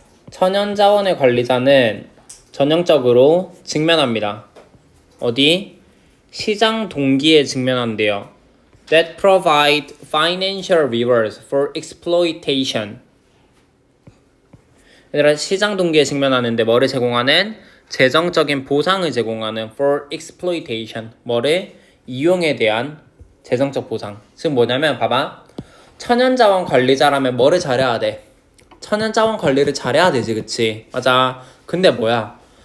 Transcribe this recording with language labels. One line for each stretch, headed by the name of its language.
Korean: 천연자원의 관리자는 전형적으로 직면합니다. 어디? 시장 동기에 직면한대요.
English: That provide financial rewards for exploitation.
Korean: 얘들아, 시장 동기에 직면하는데 뭐를 제공하는? 재정적인 보상을 제공하는
English: for exploitation.
Korean: 뭐를? 이용에 대한 재정적 보상. 즉 뭐냐면 봐봐. 천연자원 관리자라면 뭐를 잘해야 돼? 천연자원 관리를 잘해야 되지, 그치? 맞아. 근데 뭐야?